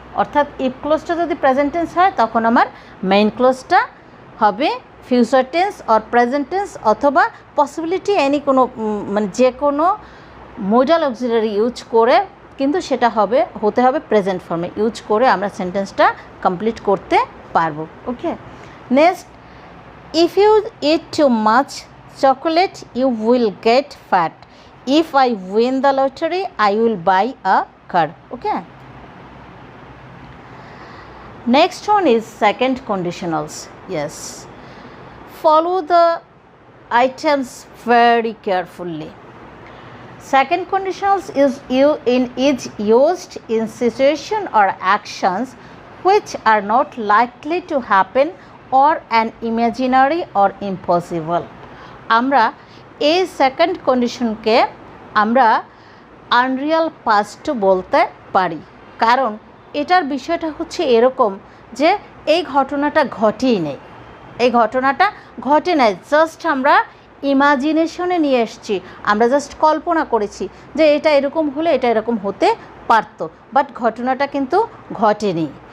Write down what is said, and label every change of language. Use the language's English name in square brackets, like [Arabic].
[Bangla] অর্থাৎ ইফ ক্লোজটা যদি present tense হয় তখন আমার মেইন ক্লোজটা হবে future tense or present tense, অথবা পসিবিলিটি এনি কোনো মানে যে কোনো মোডাল অক্সিলারি ইউজ করে, কিন্তু সেটা হতে হবে প্রেজেন্ট ফর্মে ইউজ করে আমরা সেন্টেন্সটা কমপ্লিট করতে পারবো। ওকে, next, [English] if you eat too much chocolate you will get fat. If I win the lottery I will buy a car. Okay, next one is second conditionals. Yes, follow the items very carefully. Second conditionals is used in situation or actions which are not likely to happen or an imaginary or impossible. [Bangla] আমরা এই second কন্ডিশনকে আমরা unreal পাস্টও বলতে পারি, কারণ এটার বিষয়টা হচ্ছে এরকম যে এই ঘটনাটা ঘটেই নেই, এই ঘটনাটা ঘটে নাই, জাস্ট আমরা ইমাজিনেশনে নিয়ে এসেছি, আমরা জাস্ট কল্পনা করেছি যে এটা এরকম হলে এটা এরকম হতে পারতো, বাট ঘটনাটা কিন্তু ঘটেনি।